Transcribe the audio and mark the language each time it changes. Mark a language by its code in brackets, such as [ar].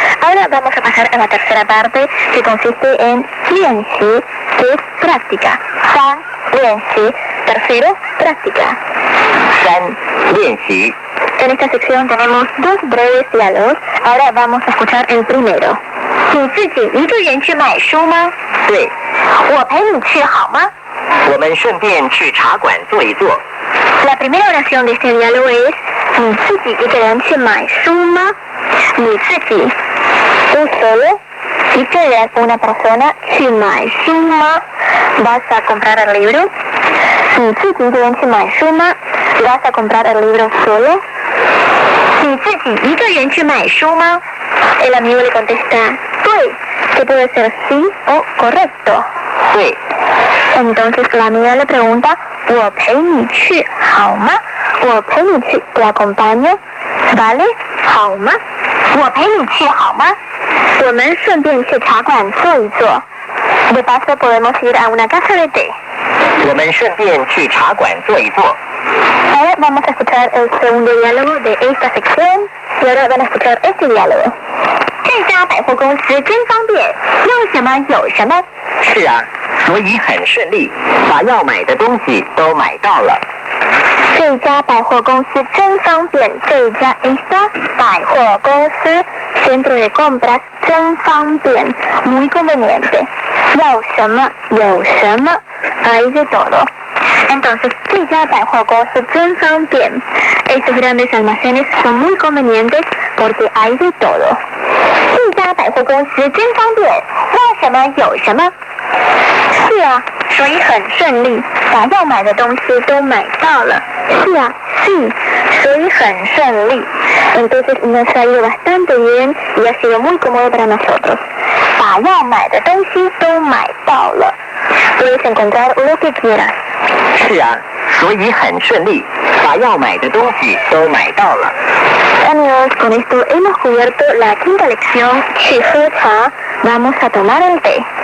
[es] Ahora vamos a pasar a la tercera parte, que consiste en lianxi, que es práctica. San lianxi. Tercero, práctica. San lianxi. En esta sección tenemos 2 breves diálogos. Ahora vamos a escuchar el primero. [zh] 你自己一个人去买书吗？对。我陪你去好吗？我们顺便去茶馆坐一坐。 [es] La primera oración de este diálogo es [zh] 你自己一个人去买书吗？你自己 [es] tú solo Dice una persona, si [zh] 买书吗? [es] ¿Vas a comprar el libro? [zh] 你自己一个人去买书吗? [es] ¿Vas a comprar el libro solo? [zh] 你自己一个人去买书吗? [es] El amigo le contesta, 对, que puede ser sí o correcto. [zh] 对. [es] Entonces la amiga le pregunta, [zh] 我陪你去好吗? 我陪你去, [es] te acompaño, ¿vale? [zh] 好吗?我陪你去好吗? 我们顺便去茶馆坐一坐. [es] De paso podemos ir a una casa de té. [zh] 我们顺便去茶馆坐一坐. [es] Ahora vamos a escuchar el segundo diálogo de esta sección y ahora van a escuchar este diálogo. [zh] 这家百货公司真方便，要什么有什么。是啊，所以很顺利，把要买的东西都买到了。这家百货公司真方便，这家 [es] esta [zh] 百货公司 [es] centro de compras [zh] 真方便 [es] muy conveniente， [zh] 要什么有什么 [es] hay de todo。 Entonces, [zh] 这家百货公司真方便 [es] estos grandes almacenes son muy convenientes porque hay de todo。 [zh] 这家百货公司真方便，要什么有什么。是啊，所以很顺利，把要买的东西都买到了。是啊，sí，所以很顺利。 [es] Entonces nos ha ido bastante bien y ha sido muy cómodo para nosotros. [zh] 把要买的东西都买到了。 [es] Puedes encontrar lo que quieras. [zh] 是啊，所以很顺利，把要买的东西都买到了。 [es] Amigos, con esto hemos cubierto la quinta lección. Si喝茶, vamos a tomar el té.